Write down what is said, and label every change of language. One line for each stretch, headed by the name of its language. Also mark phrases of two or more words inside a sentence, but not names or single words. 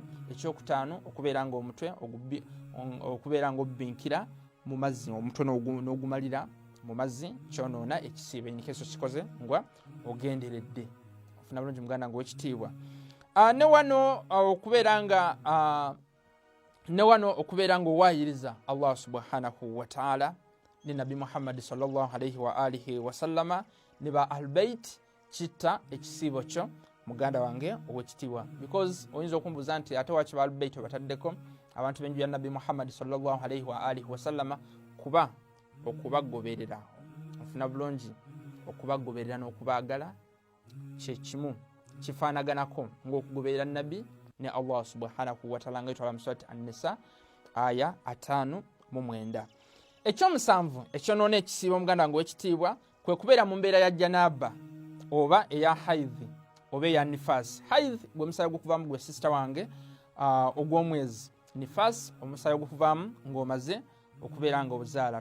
Ganda: Ekyokutaano okubeera nga omutwe okubeera nga obbinkira mu mazzi omutwe n'ogumalira mu mazzi kyonoona ekisiibo. Enikeso kikoze nga ogenderedde ofuna bulungi muganda wange w'ekitiibwa. Ne wano okubeera nga owaayiriza
Arabic: الله سبحانه وتعالى
Ganda: ne Nabi Muhammad
Arabic: صلى الله عليه وآله وسلم
Ganda: ne ba Ahlulbayt kitta ekisiibo kyo muganda wange ow'ekitiibwa. Because oyinza okumbuuza nti ate waki ba Ahlulbayt bataddeko abantu b'enju ya Nabi Muhammad
Arabic: صلى الله عليه وآله وسلم
Ganda: kuba okubagoberera ofuna bulungi okubagoberera n'okubaagala kye kimu kifaanaganako ng'okugoberera Nabi ne
Arabic: الله سبحانه وتعالى
Ganda: nga itwala mu surati An-Nisa aya 5:9. Ekyomusanvu ekyonoona ekisiibo muganda wange w'ekitiibwa kwe kubeera mu mbeera ya janaba oba eya haidhi oba eya nifasi. Haidhi gwe musaayi ogukuvaamu gwe sister wange ogw'omwezi. Nifasi omusaayi ogukuvaamu ng'omaze okubeera nga obuzaala.